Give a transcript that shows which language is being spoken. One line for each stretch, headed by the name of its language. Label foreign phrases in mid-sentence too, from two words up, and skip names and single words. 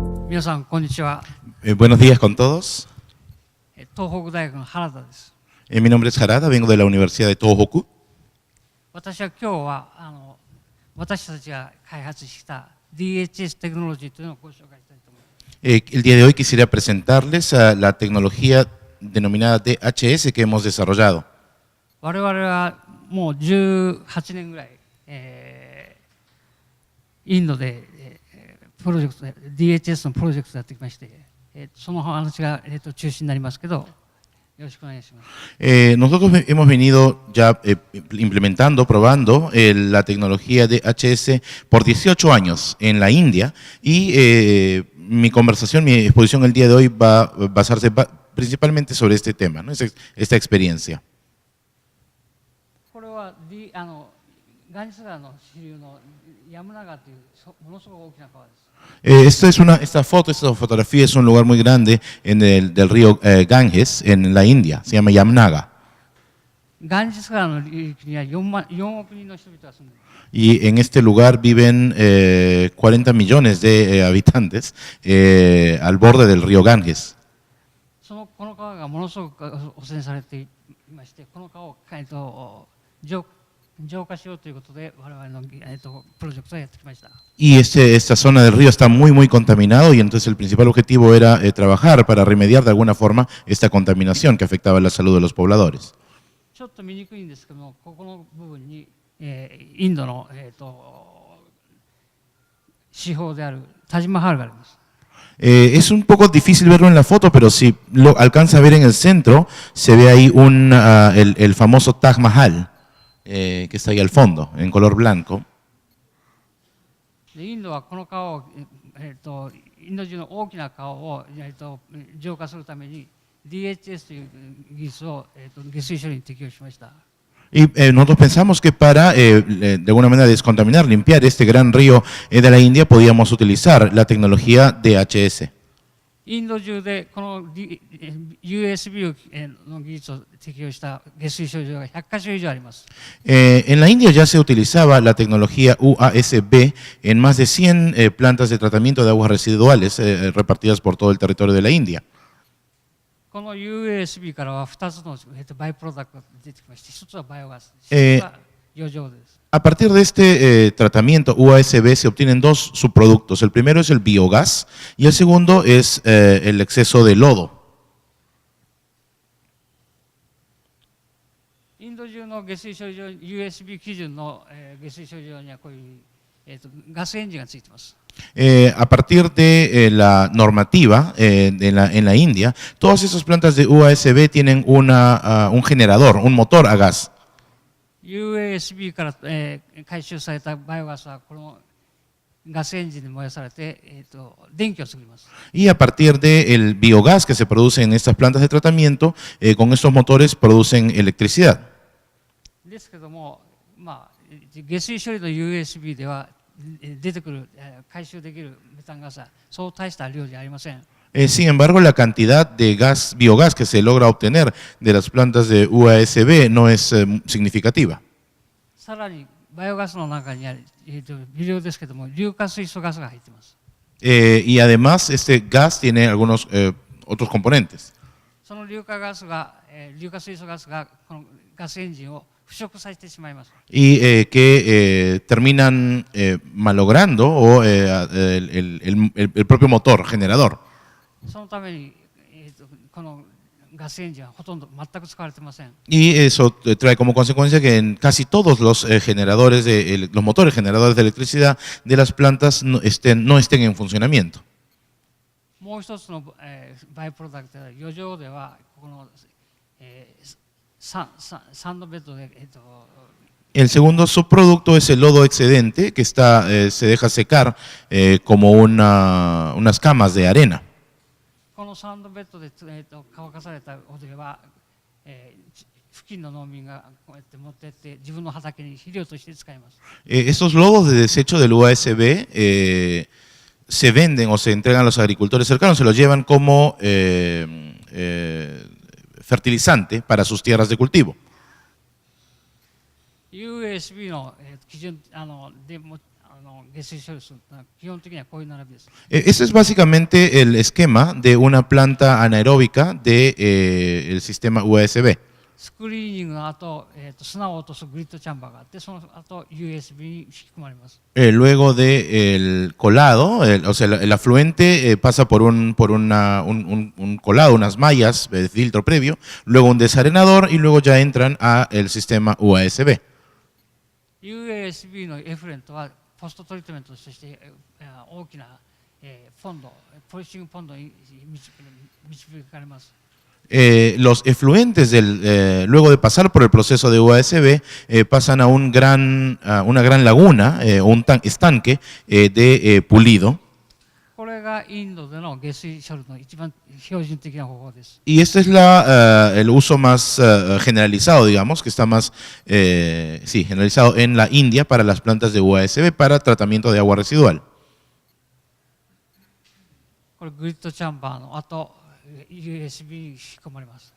Japanese: 皆さん、こんにちは。
Spanish: Buenos días con todos.
Japanese: 東北大学の原田です。
Spanish: Mi nombre es Harada, vengo de la Universidad de Tohoku.
Japanese: 私は今日は私たちが開発した DHS テクノロジーというのをご紹介したいと思います。
Spanish: El día de hoy quisiera presentarles la tecnología denominada DHS que hemos desarrollado.
Japanese: 我々はもう18年ぐらい、インドで、プロジェクト DHS のプロジェクトをやってきまして、その話が、中心になりますけど、よろしくお願いします。
Spanish: Nosotros hemos venido ya implementando, probando la tecnología DHS por 18 años en la India y mi conversación, mi exposición el día de hoy va a basarse principalmente sobre este tema, ¿no? Esta experiencia.
Japanese: これは、ガンジス川の支流のヤムナ川というものすごく大きな川です。
Spanish: Esta fotografía es un lugar muy grande del río Ganges en la India, se llama Yamnaga.
Japanese: ガンジス川の流域には4億人の人々が住んでいます。
Spanish: Y en este lugar viven 40 millones de habitantes al borde del río Ganges.
Japanese: この川がものすごく汚染されていまして、この川を浄化しようということで我々のプロジェクトをやってきました。
Spanish: Y esta zona del río está muy contaminado y entonces el principal objetivo era trabajar para remediar de alguna forma esta contaminación que afectaba la salud de los pobladores.
Japanese: ちょっと見にくいんですけども、ここの部分に、インドの、至宝であるタジマハルがあります。
Spanish: Es un poco difícil verlo en la foto, pero si lo alcanza a ver en el centro, se ve ahí el famoso Taj Mahal, que está ahí al fondo, en color blanco.
Japanese: インドはこの川を、インド中の大きな川を、浄化するために DHS という技術を、下水処理に適用しました。
Spanish: Y nosotros pensamos que para, de alguna manera, descontaminar, limpiar este gran río de la India, podíamos utilizar la tecnología DHS.
Japanese: インド中でこの USB の技術を適用した下水処理場が100カ所以上あります。
Spanish: En la India ya se utilizaba la tecnología UASB en más de 100 plantas de tratamiento de aguas residuales repartidas por todo el territorio de la India.
Japanese: この USB からは2つのバイプロダクトが出てきまして、1つはバイオガス、1つは余剰です。
Spanish: A partir de este tratamiento UASB se obtienen dos subproductos. El primero es el biogás y el segundo es el exceso de lodo.
Japanese: インド中の下水処理場、USB 基準の下水処理場にはこういうガスエンジンがついています。
Spanish: A partir de la normativa en la India, todas esas plantas de UASB tienen un generador, un motor a gas.
Japanese: USB から回収されたバイオガスはこのガスエンジンで燃やされて、電気を作ります。
Spanish: Y a partir del biogás que se produce en estas plantas de tratamiento, con estos motores producen electricidad.
Japanese: ですけども、下水処理の USB では出てくる回収できるメタンガスはそう大した量じゃありません。
Spanish: Sin embargo, la cantidad de biogás que se logra obtener de las plantas de UASB no es significativa.
Japanese: さらにバイオガスの中には微量ですけども硫化水素ガスが入っています。
Spanish: Y además este gas tiene algunos otros componentes.
Japanese: その硫化水素ガスがこのガスエンジンを腐食させてしまいます。
Spanish: Y que terminan malogrando el propio motor generador.
Japanese: そのためにこのガスエンジンはほとんど全く使われていません。
Spanish: Y eso trae como consecuencia que en casi todos los los motores generadores de electricidad de las plantas no estén en funcionamiento.
Japanese: もう一つのバイプロダクトで余剰ではこのサンドベッドで
Spanish: El segundo subproducto es el lodo excedente que se deja secar como unas camas de arena.
Japanese: このサンドベッドで乾かされたおでは、付近の農民がこうやって持ってって自分の畑に肥料として使います。
Spanish: Estos lodos de desecho del UASB se venden o se entregan a los agricultores cercanos, se los llevan como fertilizante para sus tierras de cultivo.
Japanese: USB の基準の下水処理するというのは基本的にはこういう並びです。
Spanish: Ese es básicamente el esquema de una planta anaeróbica de el sistema USB.
Japanese: スクリーニングの後、砂を落とすグリッドチャンバーがあって、その後 USB に引き込まれます。
Spanish: Luego del colado, o sea, el afluente pasa por un colado, unas mallas de filtro previo, luego un desarenador y luego ya entran a el sistema USB.
Japanese: USB のエフレントはポストトリートメントとして大きなポンド、ポリッシングポンドに導かれます。
Spanish: Los efluentes luego de pasar por el proceso de USB pasan a una gran laguna o un estanque de pulido.
Japanese: これがインドでの下水処理の一番標準的な方法です。
Spanish: Y este es el uso más generalizado, digamos, que está más generalizado en la India para las plantas de USB para tratamiento de agua residual.
Japanese: これグリッドチャンバーの後、USB に引き込まれます。